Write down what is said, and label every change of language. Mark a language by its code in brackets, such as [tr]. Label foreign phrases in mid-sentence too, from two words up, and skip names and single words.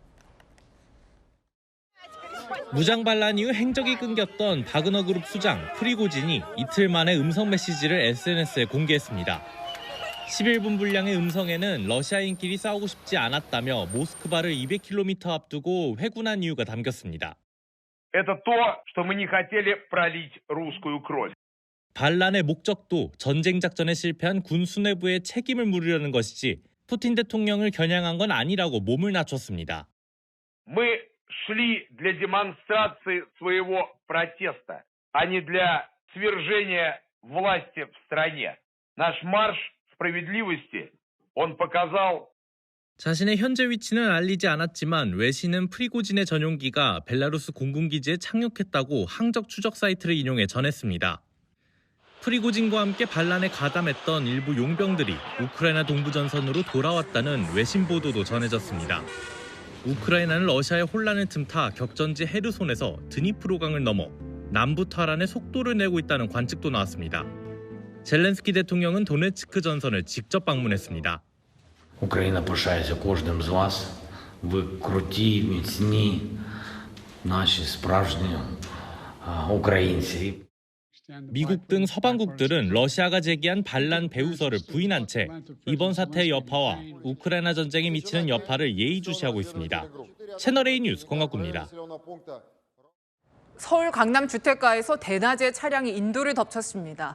[ko] 무장 반란 이후 행적이 끊겼던 바그너 그룹 수장 프리고진이 이틀 만에 음성 메시지를 SNS에 공개했습니다. 11분 분량의 음성에는 러시아인끼리 싸우고 싶지 않았다며 모스크바를 200km 앞두고 회군한 이유가 담겼습니다. [ru] Это то, что мы не хотели пролить русскую кровь. [ko] 반란의 목적도 전쟁 작전에 실패한 군 수뇌부의 책임을 물으려는 것이지 푸틴 대통령을 겨냥한 건 아니라고 몸을 낮췄습니다. [ru] Мы шли для демонстрации своего протеста, а не для свержения власти в стране. Наш марш справедливости, он показал. [ko] 자신의 현재 위치는 알리지 않았지만 외신은 프리고진의 전용기가 벨라루스 공군기지에 착륙했다고 항적 추적 사이트를 인용해 전했습니다. 프리고진과 함께 반란에 가담했던 일부 용병들이 우크라이나 동부 전선으로 돌아왔다는 외신 보도도 전해졌습니다. 우크라이나는 러시아의 혼란을 틈타 격전지 헤르손에서 드니프로강을 넘어 남부 탈환에 속도를 내고 있다는 관측도 나왔습니다. 젤렌스키 대통령은 도네츠크 전선을 직접 방문했습니다. [uk] Україна пишається кожним з вас. Ви круті, міцні, наші справжні українці. [ko] 미국 등 서방국들은 러시아가 제기한 반란 배후설을 부인한 채 이번 사태의 여파와 우크라이나 전쟁에 미치는 여파를 예의주시하고 있습니다. 채널A 뉴스 권갑구입니다. 서울 강남 주택가에서 대낮에 차량이 인도를 덮쳤습니다.